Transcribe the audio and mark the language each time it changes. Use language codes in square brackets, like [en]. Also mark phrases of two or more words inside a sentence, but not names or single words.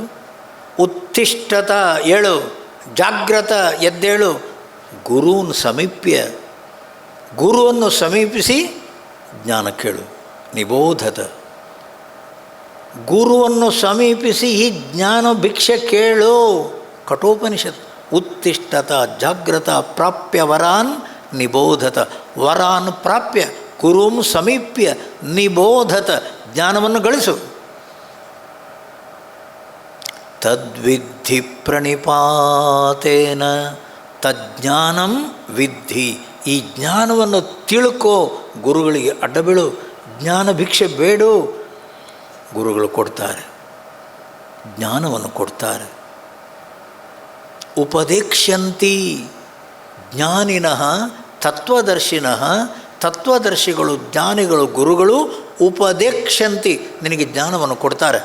[kn] ಉತ್ತಿಷ್ಠತ, ಏಳು, ಜಾಗ್ರತ, ಎದ್ದೇಳು, [sa] ಗುರುನ್ ಸಮೀಪ್ಯ, [kn] ಗುರುವನ್ನು ಸಮೀಪಿಸಿ ಜ್ಞಾನ ಕೇಳು. ನಿಬೋಧತ, ಗುರುವನ್ನು ಸಮೀಪಿಸಿ ಈ ಜ್ಞಾನ ಭಿಕ್ಷೆ ಕೇಳು. ಕಠೋಪನಿಷತ್. [sa] ಉತ್ತಿಷ್ಠತ ಜಾಗ್ರತ ಪ್ರಾಪ್ಯ ವರಾನ್ ನಿಬೋಧತ, ವರಾನ್ ಪ್ರಾಪ್ಯ ಗುರುಂ ಸಮೀಪ್ಯ ನಿಬೋಧತ, [kn] ಜ್ಞಾನವನ್ನು ಗಳಿಸು. [sa] ತದ್ವಿದ್ಧಿ ಪ್ರಣಿಪಾತೇನ, ತಜ್ಞಾನಂ ವಿದ್ಧಿ, [kn] ಈ ಜ್ಞಾನವನ್ನು ತಿಳ್ಕೋ. ಗುರುಗಳಿಗೆ ಅಡ್ಡಬೀಳು, ಜ್ಞಾನ ಭಿಕ್ಷೆ ಬೇಡು. ಗುರುಗಳು ಕೊಡ್ತಾರೆ, ಜ್ಞಾನವನ್ನು ಕೊಡ್ತಾರೆ. ಉಪದೇಕ್ಷ್ಯಂತಿ, [sa] ಜ್ಞಾನಿನಃ ತತ್ವದರ್ಶಿನಃ, [kn] ತತ್ವದರ್ಶಿಗಳು, ಜ್ಞಾನಿಗಳು, ಗುರುಗಳು ಉಪದೇಕ್ಷ್ಯಂತಿ, ನಿನಗೆ ಜ್ಞಾನವನ್ನು ಕೊಡ್ತಾರೆ.